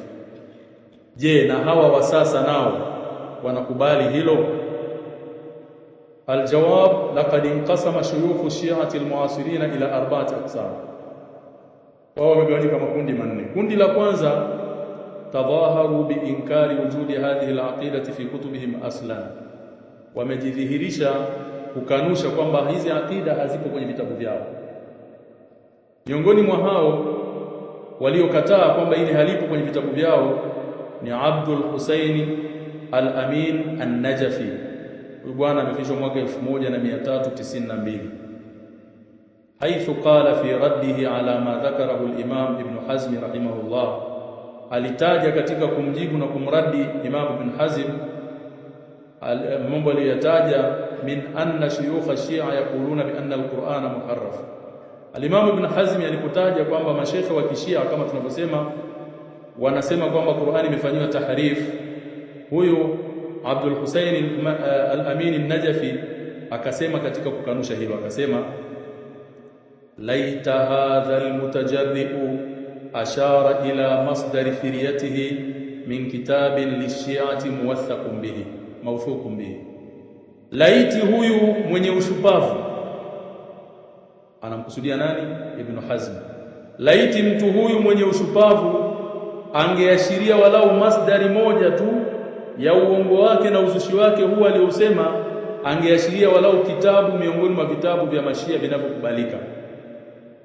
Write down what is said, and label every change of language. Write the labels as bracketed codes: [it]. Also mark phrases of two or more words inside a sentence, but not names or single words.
[sw] Je, na hawa wa sasa nao wanakubali hilo? [ar] الجواب: لقد انقسم شيوخ الشيعة المعاصرين إلى 4 أقسام. [sw] Wao wamegawanyika makundi manne. Kundi la kwanza, [ar] تظاهر بإنكار وجود هذه العقيدة في كتبهم أصلا, [sw] wamejidhihirisha kukanusha kwamba hizi aqida hazipo kwenye vitabu vyao. Miongoni mwa hao waliokataa kwamba hili halipo kwenye vitabu vyao ni Abdul Husaini al-Amin an-Najafi. Huyu bwana amefishwa mwaka 1392, [ar] حيث قال في رده على ما ذكره الإمام ابن حزم رحمه الله, [sw] alitaja katika kumjibu na kumradi Imam Ibn Hazm mambo aliyotaja, [ar] من أن شيوخ الشيعة يقولون بأن القرآن محرف. [sw] Al-Imam Ibn Hazm alipotaja kwamba mashekhe wa Kishia kama tunavyosema wanasema kwamba Qur'ani imefanywa tahrif, huyu Abdul Husayn al-Amin an-Najafi akasema katika kukanusha hilo, akasema [ar] ليت هذا المتجرئ أشار إلى مصدر فريته من كتاب للشيعة موثق به موثوق به. [sw] Laiti huyu mwenye ushupavu, anamkusudia nani? Ibn Hazm. Laiti mtu huyu mwenye ushupavu angeashiria walau masdari moja tu ya uongo wake na uzushi wake huu aliosema, angeashiria walau kitabu miongoni mwa vitabu vya Mashia vinavyokubalika.